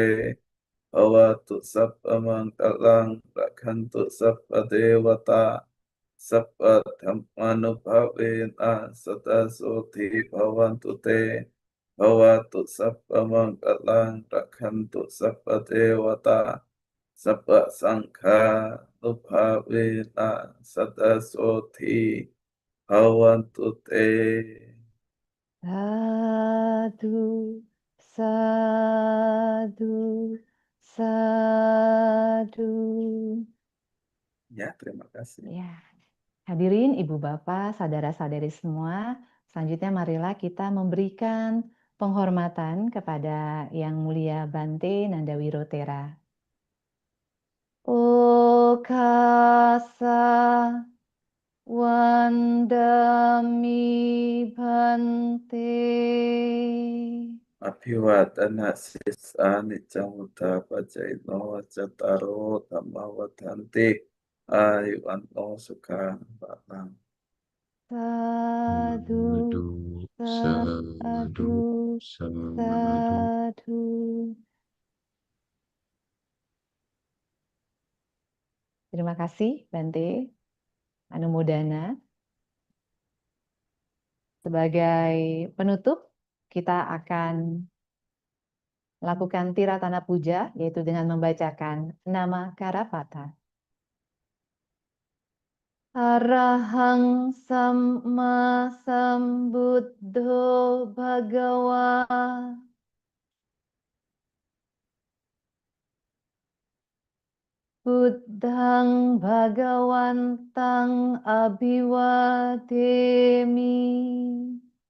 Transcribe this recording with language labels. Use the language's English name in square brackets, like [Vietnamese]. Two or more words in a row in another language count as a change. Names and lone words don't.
[Pali] bhavatu sabba mangkalang rakhantu sabba dewata sabba dhammanubhavina sada soti bhavantu te bhavatu sabba manggalang rakhantu sabba dewata sabba sangha nubhavena sadasoti bhavantu te. Sadhu, sadhu, sadhu. [Indonesian] Ya, terima kasih. Ya, hadirin ibu bapak, saudara-saudari semua, selanjutnya marilah kita memberikan penghormatan kepada Yang Mulia Bante Nandawirotera. [Pali] Okasa Wandami Bante. Abhiwadana sisa nicamuta pajaino wacataro dhammawadanti ayuwanto sukha balang. Sadhu, Sadu, sadhu, sadu. sadhu. [Indonesian] Terima kasih [Pali] Bante Anumodana. [Indonesian] Sebagai penutup, kita akan melakukan [Pali] tiratana puja, [Indonesian] yaitu dengan membacakan nama Karapata. [Pali] Arahang Samma Sambuddho Bhagawa. Buddhang Bhagawantang Abhiwademi.